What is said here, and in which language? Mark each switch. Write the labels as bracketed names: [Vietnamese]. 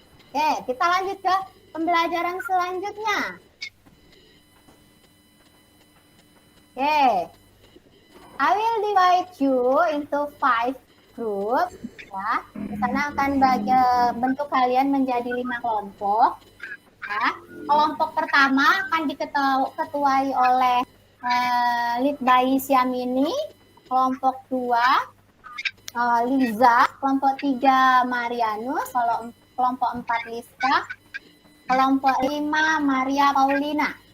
[Indonesian] Oke, kita lanjut ke pembelajaran selanjutnya. [English] Oke, I will divide you into 5 group. [Indonesian] Ya, di sana akan bentuk kalian menjadi 5 kelompok. Ya, kelompok pertama akan diketuai oleh [English] lead by [Indonesian] Syamini, kelompok 2 Liza, kelompok 3 Marianus, kelompok 4 Lisa, kelompok 5 Maria Paulina.